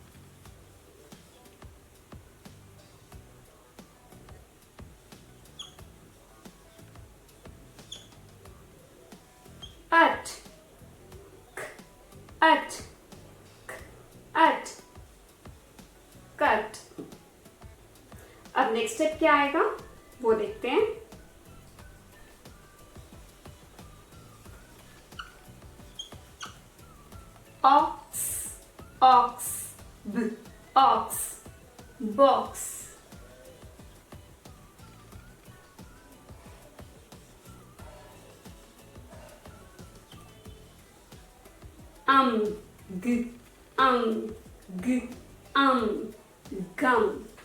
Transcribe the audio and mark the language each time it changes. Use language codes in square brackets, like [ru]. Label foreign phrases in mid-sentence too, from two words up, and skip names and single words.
[en] At, at, at, cut. [hi] अब [en] next step [hi] क्या आएगा वो देखते हैं. [en] Ox, ox, ox, box. G, g, gum.